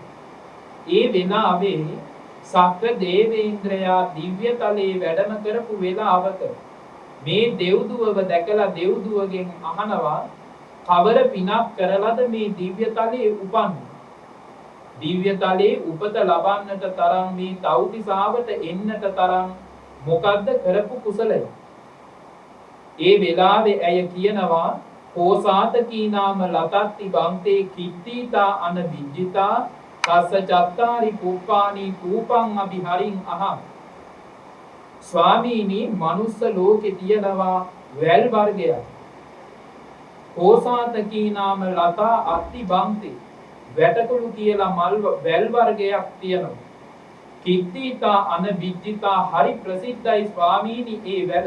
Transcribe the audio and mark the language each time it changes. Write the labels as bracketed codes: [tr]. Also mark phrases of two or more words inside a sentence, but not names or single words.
[si] ඒ වෙලාවේ සක්‍ර දේවේන්ද්‍රයා දිව්‍ය තලයේ වැඩම කරපු වෙලාවක මේ දෙව්දුවව දැකලා දෙව්දුවගෙන් අහනවා, කවර පිනක් කරලාද මේ දිව්‍ය තලයේ උපන්නේ? දිව්‍ය තලයේ උපත ලබන්නට තරම්, මේ තව්තිසාවට එන්නට තරම් මොකද්ද කරපු කුසලය? ඒ වෙලාවේ ඇය කියනවා, [pi] කෝසාතකී නාම ලතත්ති බන්තේ කිත්තිතා අන විජ්ජිතා තස්ස චත්තාරි කුප්පානි තූපං අභිහරින් අහං. [si] ස්වාමීනි, මනුස්ස ලෝකේ තියෙනවා වැල් වර්ගයක්. [pi] කෝසාතකී නාම ලතා අත්ති බන්තේ, [si] වැටකුළු කියලා මල් වැල් වර්ගයක් තියෙනවා. [pi] කිත්තිතා අන විජ්ජිතා, [si] හරි ප්‍රසිද්ධයි ස්වාමීනි ඒ වැල.